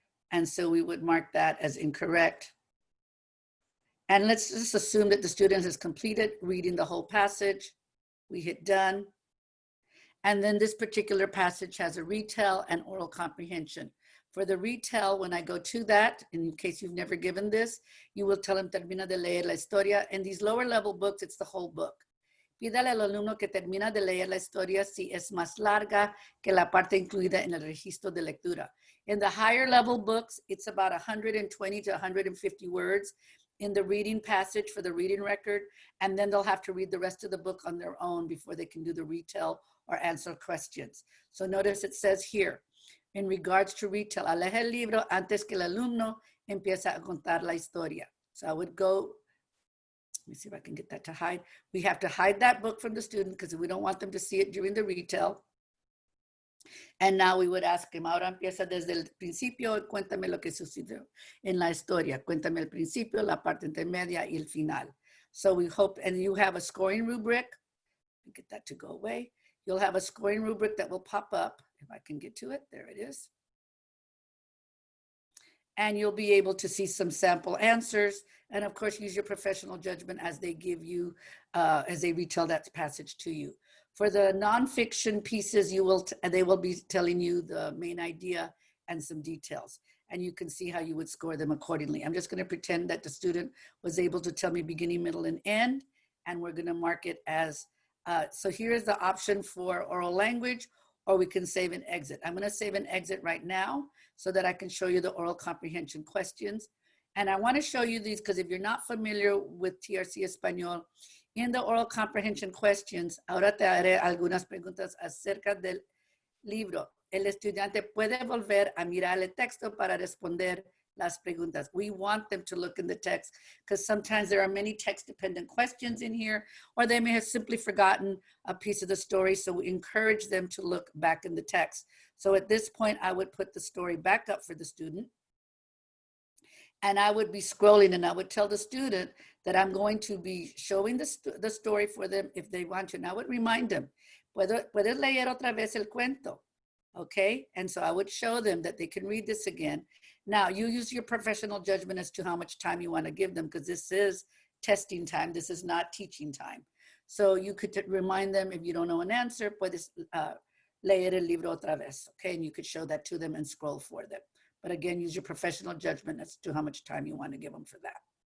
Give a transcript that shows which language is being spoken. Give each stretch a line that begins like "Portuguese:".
English: And so we would mark that as incorrect. And let's just assume that the student has completed reading the whole passage. We hit done. And then this particular passage has a retell and oral comprehension. For the retell, when I go to that, in case you've never given this, you will tell them
Spanish: termina de leer la historia.
English: In these lower level books, it's the whole book.
Spanish: Pídale al alumno que termina de leer la historia si es más larga que la parte incluida en el registro de lectura.
English: In the higher level books, it's about 120 to 150 words in the reading passage for the reading record, and then they'll have to read the rest of the book on their own before they can do the retell or answer questions. So notice it says here, in regards to retell,
Spanish: aleja el libro antes que el alumno empieza a contar la historia.
English: So I would go, let me see if I can get that to hide. We have to hide that book from the student because we don't want them to see it during the retell. And now we would ask him,
Spanish: ahora empieza desde el principio y cuéntame lo que sucedió en la historia. Cuéntame el principio, la parte intermedia y el final.
English: So we hope, and you have a scoring rubric. Get that to go away. You'll have a scoring rubric that will pop up. If I can get to it, there it is. And you'll be able to see some sample answers. And of course, use your professional judgment as they give you, as they retell that passage to you. For the nonfiction pieces, they will be telling you the main idea and some details. And you can see how you would score them accordingly. I'm just going to pretend that the student was able to tell me beginning, middle, and end. And we're going to mark it as, so here's the option for oral language, or we can save and exit. I'm going to save and exit right now so that I can show you the oral comprehension questions. And I want to show you these because if you're not familiar with TRC Espanol, in the oral comprehension questions,
Spanish: ahora te haré algunas preguntas acerca del libro. El estudiante puede volver a mirar el texto para responder las preguntas.
English: We want them to look in the text because sometimes there are many text-dependent questions in here, or they may have simply forgotten a piece of the story. So we encourage them to look back in the text. So at this point, I would put the story back up for the student. And I would be scrolling and I would tell the student that I'm going to be showing the story for them if they want to. And I would remind them,
Spanish: puedes leer otra vez el cuento, okay?
English: And so I would show them that they can read this again. Now you use your professional judgment as to how much time you want to give them because this is testing time. This is not teaching time. So you could remind them if you don't know an answer,
Spanish: puedes leer el libro otra vez,
English: okay? And you could show that to them and scroll for them. But again, use your professional judgment as to how much time you want to give them for that.